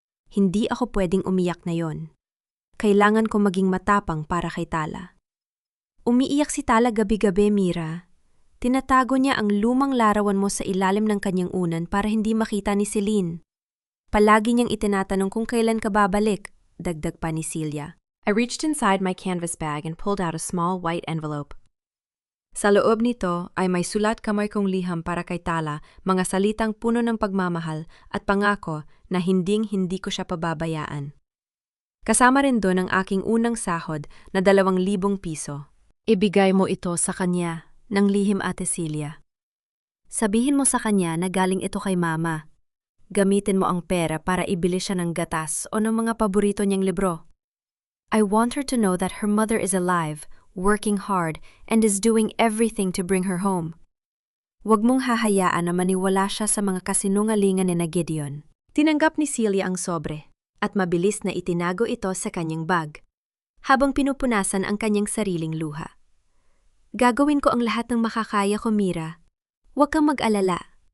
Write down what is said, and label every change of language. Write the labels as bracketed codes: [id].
[tl] Hindi ako pwedeng umiyak na yon. Kailangan ko maging matapang para kay Tala. Umiiyak si Tala gabi-gabi, Mira. Tinatago niya ang lumang larawan mo sa ilalim ng kanyang unan para hindi makita ni Celine. Palagi niyang itinatanong kung kailan ka babalik. Dagdag pa ni Celia. [en] I reached inside my canvas bag and pulled out a small white envelope. [tl] Sa loob nito ay may sulat kamay kong liham para kay Tala, mga salitang puno ng pagmamahal at pangako na hinding-hindi ko siya pababayaan. Kasama rin doon ang aking unang sahod na 2,000 piso. Ibigay mo ito sa kanya, ng lihim, Ate Celia. Sabihin mo sa kanya na galing ito kay Mama. Gamitin mo ang pera para ibili siya ng gatas o ng mga paborito niyang libro. [en] I want her to know that her mother is alive, working hard, and is doing everything to bring her home. [tl] Huwag mong hahayaan na maniwala siya sa mga kasinungalingan ni Gideon. Tinanggap ni Celia ang sobre at mabilis na itinago ito sa kanyang bag. habang pinupunasan ang kanyang sariling luha. Gagawin ko ang lahat ng makakaya ko, Mira. Huwag kang mag-alala.